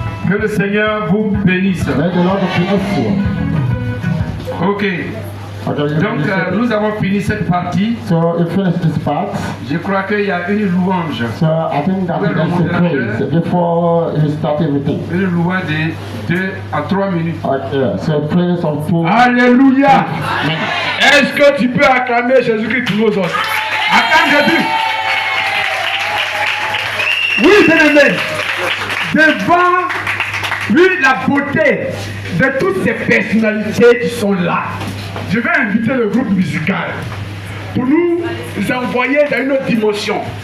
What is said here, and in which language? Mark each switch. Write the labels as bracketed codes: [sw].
[fr] Que le Seigneur vous bénisse. [en] Let the Lord bless you. Ok. [fr] Donc nous avons fini cette partie. [en] So you finish this part. [fr] Je crois qu'il y a une louange. [en] So I think that's a praise before you start everything. [fr] Une louange de 2 à 3 minutes. [en] Okay, so praise of 2. [fr] Alléluia. Est-ce que tu peux acclamer Jésus-Christ pour nous autres? Acclame Jésus. Oui, bien-aimé. Devant lui, la beauté de toutes ces personnalités qui sont là, je vais inviter le groupe musical pour nous envoyer dans une autre dimension.